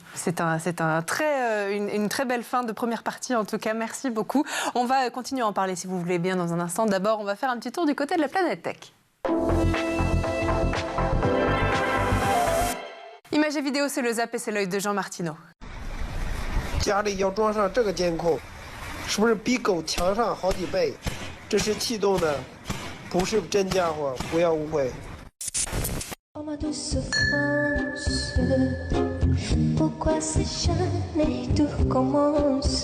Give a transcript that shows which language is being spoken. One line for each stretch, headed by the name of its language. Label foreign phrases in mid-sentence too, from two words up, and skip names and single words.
French: C'est une très belle fin de première partie en tout cas. Merci beaucoup. On va continuer à en parler si vous voulez bien dans un instant. D'abord, on va faire un petit tour du côté de la planète tech. Image et vidéo, c'est le Zap et c'est l'œil de Jean Martineau.
Chinese: 家里要装上这个监控，是不是比狗强上好几倍？这是气动的，不是真家伙，不要误会。
French: Oh ma douce France, pourquoi c'est jamais tout recommence?